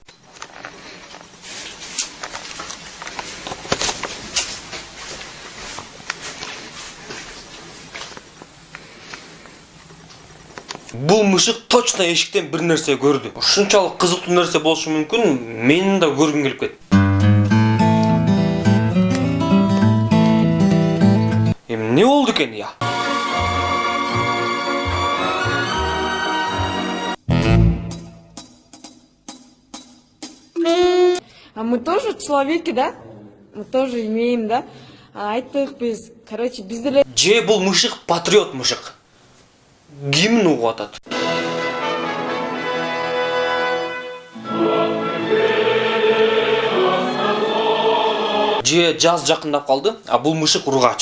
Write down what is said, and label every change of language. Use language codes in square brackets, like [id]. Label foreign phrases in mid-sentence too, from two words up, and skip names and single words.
[ky] Бул мышык точно эшиктен бир нерсе көрдү. Ушунчалык кызыктуу нерсе болушу мүмкүн, менин да көргүм келип кетти. Эмне болду экен я? [ru] А мы тоже человеки, да? Мы тоже имеем, да? [ky] Айттык биз, короче, биз деле... Же бул мышык патриот мышык. Гимн угуп атат. Же жаз жакындап калды, а бул мышык ургачы.